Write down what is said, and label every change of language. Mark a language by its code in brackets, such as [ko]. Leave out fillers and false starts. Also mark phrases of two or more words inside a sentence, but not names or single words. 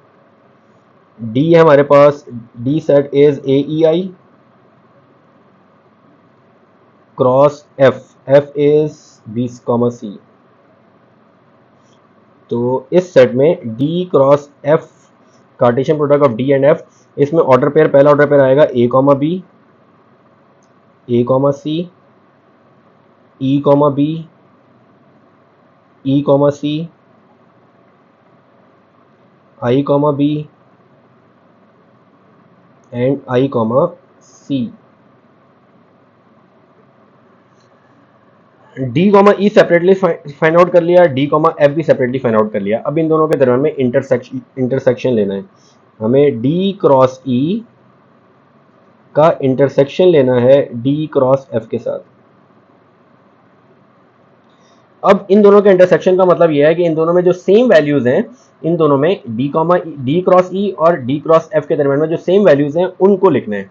[en] D [hi] है हमारे पास, [en] D set is AEI cross F. F is B, C. [hi] तो इस सेट में [en] D cross F Cartesian product of D and F, [hi] इसमें [en] order pair [hi] पहला [en] order pair [hi] आएगा A, B, C, E, B, E, C, I, [en] B and I, [hi] C. D, E [en] separately find out [hi] कर लिया, D, F भी [en] separately find out [hi] कर लिया. अब इन दोनों के दरम्यान में इंटरसेक्शन लेना है. हमें [en] D cross E [hi] का इंटरसेक्शन लेना है [en] D cross F [hi] के साथ. अब इन दोनों के इंटरसेक्शन का मतलब यह है कि इन दोनों में जो [en] same values [hi] हैं, इन दोनों में [en] D cross E [hi] और [en] D cross F [hi] के दरम्यान में जो [en] same values [hi] हैं उनको लिखना है.